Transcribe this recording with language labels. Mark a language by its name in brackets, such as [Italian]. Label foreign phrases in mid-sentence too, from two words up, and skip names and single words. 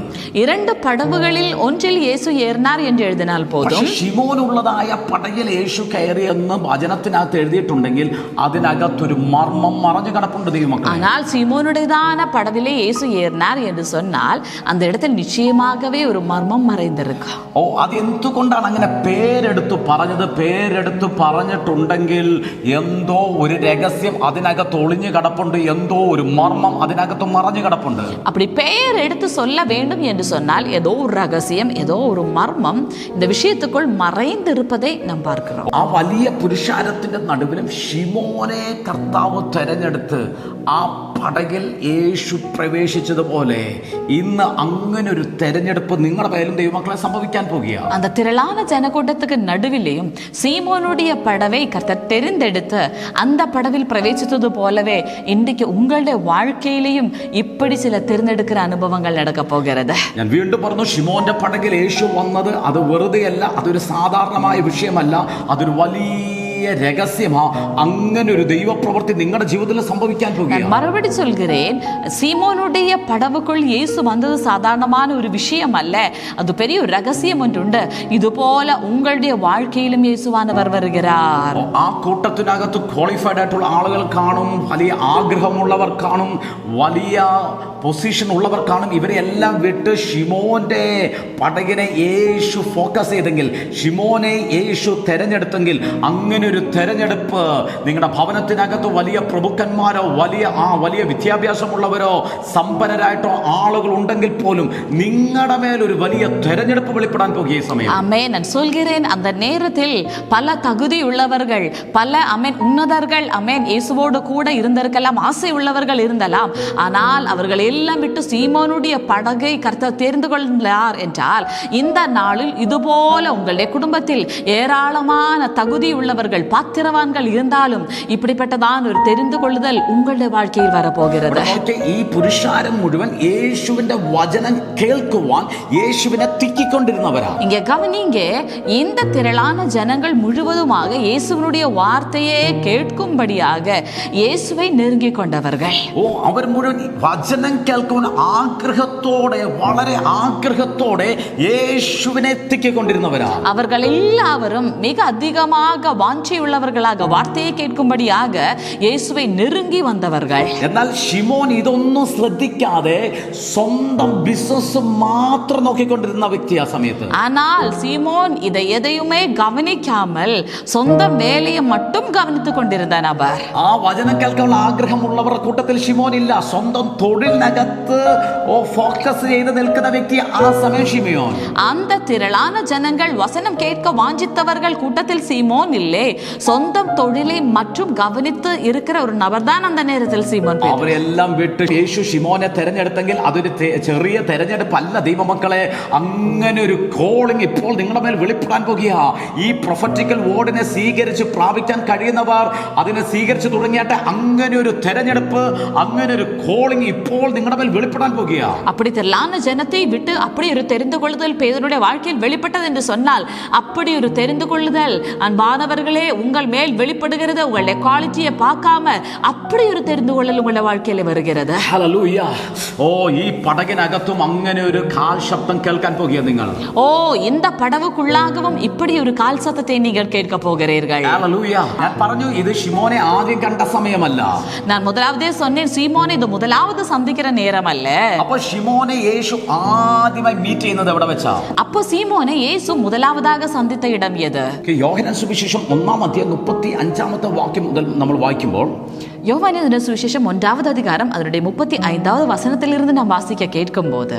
[Tamil] 2 படகுகளில் ஒன்றில் இயேசு ஏறினார் என்று எழுதினால் போதும். [Malayalam] ഷിമോനുള്ളതായ പടകിൽ യേശു കയറിയെന്ന് വചനത്തിനകത്ത് എഴുതിയിട്ടുണ്ടെങ്കിൽ അതിനകത്തൊരു മർമ്മം മറഞ്ഞു കിടപ്പുണ്ട് ദൈവമക്കളെ. [Tamil] ஆனால் சீமோனுடையதான படவிலே இயேசு ஏறினார் என்று சொன்னால் அந்த இடத்தில் நிச்சயமாகவே ஒரு மர்மம் மறைந்திருக்கு. [Malayalam] അത് എന്തുകൊണ്ടാണ് അങ്ങനെ പേരെടുത്ത് പറഞ്ഞിട്ടുണ്ടെങ്കിൽ എന്തോ ഒരു രഹസ്യം അതിനകത്ത് ഒളിഞ്ഞു കിടപ്പുണ്ട്, എന്തോ ഒരു മർമ്മം അതിനകത്ത് മറഞ്ഞു കിടപ്പുണ്ട്. [Tamil] அப்படி பெயர் எடுத்து சொல்ல வேண்டும் என்று சொன்னால் ஏதோ ஒரு ரகசியம், ஏதோ ஒரு மர்மம் இந்த விஷயத்துக்குள் மறைந்து இருப்பதை நாம் பார்க்கிறோம். [Malayalam] ആ വലിയ പുരുഷാരത്തിന്റെ നടുവിലും ശിമോനെ കർത്താവ് തെരഞ്ഞെടുത്ത് ആ പടകിൽ യേശു പ്രവേശിച്ചതുപോലെ ഇന്ന് അങ്ങനെ ഒരു തെരഞ്ഞെടുപ്പ് നിങ്ങളുടെ പേരിലും ദൈവമക്കളെ സംഭവിക്കാൻ പോകുകയാണ്. [Tamil] அந்த திரளான ஜனக்கூட்டத்துக்கு நடுவிலேயும் சீமோனுடைய படவை கர்த்தர் தெரிந்தெடுத்து அந்த படவில் பிரவேசித்தது போலவே இன்றைக்கு உங்களுடைய வாழ்க்கையிலையும் இப்படி சில [Malayalam] തിരഞ്ഞെടുക്കുന്ന അനുഭവങ്ങൾ നടക്ക പോകുന്നത്. ഞാൻ വീണ്ടും പറഞ്ഞു, ഷിമോന്റെ പടകിൽ യേശു വന്നത് അത് വെറുതെയല്ല, അതൊരു സാധാരണമായ വിഷയമല്ല, അതൊരു വലിയ രഹസ്യമാ. അങ്ങനെ ഒരു ദൈവപ്രവൃത്തി നിങ്ങളുടെ ജീവിതത്തിൽ സംഭവിക്കാൻ പോകുകയാണ്. [Tamil] மறுபடி சொல்கிறேன், சீமோனுடைய படவுக்குள் இயேசு வந்தது சாதாரணமான ஒரு விஷயம் அல்ல, அது பெரிய ஒரு ரகசியம் ஒன்றுண்டு. இது போல உங்களுடைய வாழ்க்கையிலும் இயேசுவானவர் வருகிறார். [Malayalam] ആ കൂട്ടത്തിനകത്ത് ക്വാളിഫൈഡ് ആയിട്ടുള്ള ആളുകൾ കാണും, വലിയ ആഗ്രഹമുള്ളവർ കാണും, വലിയ പൊസിഷൻ ഉള്ളവർ കാണും. ഇവരെ എല്ലാം വിട്ട് ഷിമോന്റെ പടകിനെ യേശു ഫോക്കസ് ചെയ്തെങ്കിൽ, ഷിമോനെ യേശു തെരഞ്ഞെടുത്തെങ്കിൽ, അങ്ങനെ ഒരു തെരഞ്ഞെടുപ്പ് നിങ്ങളുടെ ഭവനത്തിനകത്ത് വലിയ പ്രഭുക്കന്മാരോ വലിയ വിദ്യാഭ്യാസമുള്ളവരോ സമ്പന്നരായിട്ടോ ആളുകൾ ഉണ്ടെങ്കിൽ പോലും നിങ്ങളുടെ മേൽ ഒരു വലിയ തെരഞ്ഞെടുപ്പ് വെളിപ്പെടാൻ പോകുക ഈ സമയം. [Tamil] ஆமென். நான் சொல்கிறேன், அந்த நேரத்தில் பல தகுதி உள்ளவர்கள், பல உன்னதர்கள் இயேசுவோடு கூட இருந்திருக்கலாம், ஆசை உள்ளவர்கள் இருந்தலாம். ஆனால் அவர்கள் எல்லாம் விட்டு சீமோனுடைய படகை கர்த்தர் தெரிந்து கொண்டார் என்றால் இந்த நாளில் இதுபோல உங்களுடைய குடும்பத்தில் ஏராளமான தகுதி உள்ளவர்கள், பாத்திரவான்கள் இருந்தாலும் இப்படிப்பட்டதான் ஒரு தெரிந்து கொள்ளுதல் உங்களுடைய வாழ்க்கையில் வரப்போகிறது. [Malayalam] ഈ പുരുഷാരം മുഴുവൻ യേശുവിന്റെ വചനം കേൾക്കുവാൻ യേശുവിനെ തിക്കിക്കൊണ്ടിരുന്നവരാ. [Tamil] இங்க கவனிங்க, இந்த திரளான ஜனங்கள் முழுவதுமாக இயேசுவினுடைய வார்த்தையை கேட்கும்படியாக இயேசுவை நெருங்கி கொண்டவர்கள். [Malayalam] അവർ മുഴുവൻ വചനം കേൾക്കുവാൻ ആഗ്രഹത്തോടെ, വളരെ ആഗ്രഹത്തോടെ യേശുവിനെ തിക്കിക്കൊണ്ടിരുന്നവരാ. [Tamil] அவர்கள் எல்லாரும் மிக அதிகமாக வாஞ்சியுள்ளவர்களாக வார்த்தையை கேட்கும்படியாக இயேசுவை நெருங்கி வந்தவர்கள். [Malayalam] എന്നാൽ ഷിമോൻ ഇതൊന്നും ശ്രദ്ധിക്കാതെ സ്വന്തം ബിസിനസ് മാത്രം നോക്കിക്കൊണ്ടിരുന്ന വ്യക്തി ആ സമയത്ത്. [Tamil] ஆனால் சீமோன் இதை எதையுமே கவனிக்காமல் சொந்த வேலையை மட்டும் கவனித்துக் கொண்டிருந்த நபர். [Malayalam] ആ വചനം കേൾക്കാനുള്ള ആഗ്രഹമുള്ളവരുടെ കൂട്ടത്തിൽ ഷിമോൻ ഇല്ല. സ്വന്തം തൊഴിലിനകത്ത് ഫോക്കസ് ചെയ്ത് നിൽക്കുന്ന വ്യക്തി ആ സമയം ഷിമോൻ. [Tamil] அந்த திரளான ஜனங்கள் வசனம் கேட்க வாஞ்சித்தவர்கள் கூட்டத்தில் சீமோன் இல்லை. சொந்தம் தொழிலை மற்றும் கவனித்து இருக்கிற ஒரு நபர் தான் அந்த நேரத்தில் சீமோன். [Malayalam] അവരെല്ലാം വിട്ട് യേശു ഷിമോനെ തെരഞ്ഞെടുത്തെങ്കിൽ അതൊരു ചെറിയ തെരഞ്ഞെടുപ്പല്ല ദൈവമക്കളെ. അങ്ങനെ ഒരു കോളിംഗ് ഇപ്പോൾ നിങ്ങളുടെ മേൽ വെളിപ്പെടാൻ പോകുക. ഈ [English] prophetical word [Malayalam] സ്വീകരിച്ച് പ്രാപിക്കാൻ കഴിയുന്നവർ അതിനെ സ്വീകരിച്ച് തുടങ്ങിയാട്ടെ. അങ്ങനെ ഒരു തെരഞ്ഞെടുപ്പ്, അങ്ങനെ ഒരു കോളിംഗ് ഇപ്പോൾ നിങ്ങളുടെ മേൽ വെളിപ്പെടാൻ പോകുക. [Tamil] அப்படி திரளான ஜனத்தை விட்டு அப்படி ஒரு தெரிந்து கொள்ளுதல் பேதுருடைய வாழ்க்கையில் வெளிப்பட்டது என்று சொன்னால், அப்படி ஒரு தெரிந்து கொள்ளுதல் அன்பானவர்களே உங்கள் மேல் வெளிப்படுகிறது. உங்களுடைய குவாலிட்டியை பார்க்காம அப்படி ஒரு தெரிந்து கொள்ளல் உங்களுடைய வாழ்க்கையில வருகிறது. [Malayalam] ഹല്ലേലൂയ. ഈ പടകിനകത്തും അങ്ങനെ ഒരു കാൽ ശബ്ദം കേൾക്കാൻ പോകുക നിങ്ങൾ. [Tamil] இந்த படவுக்குள்ளாகவும் இப்படி ஒரு கால் சத்தத்தை நீங்கள் கேட்க போகிறீர்கள். [Malayalam] ഹല്ലേലൂയ. ഞാൻ പറഞ്ഞു, ഇത് ഷിമോനെ ആദ്യം കണ്ട സമയമല്ല. [Tamil] நான் முதலாவதே சொன்னேன், சீமோனை இது முதலாவது சந்திக்கிற நேரம் அல்ல. [Malayalam] അപ്പൊ ഷിമോനെ യേശു ആദ്യമായി മീറ്റ് ചെയ്യുന്നത് എവിടെ വെച്ചാ? [Tamil] அப்போ சீமோனை இயேசு முதலாவதாக சந்தித்த இடம் எது? [Malayalam] യോഹന്നാൻ സുവിശേഷം 1-35 വാക്യം മുതൽ നമ്മൾ വായിക്കുമ്പോൾ, [Tamil] யோவானின் சுவிசேஷம் 1வது அதிகாரம் அதனுடைய 35வது വചനത്തിലിருந்து [Malayalam] നാം വാസിക്ക കേൾക്കുമ്പോൾ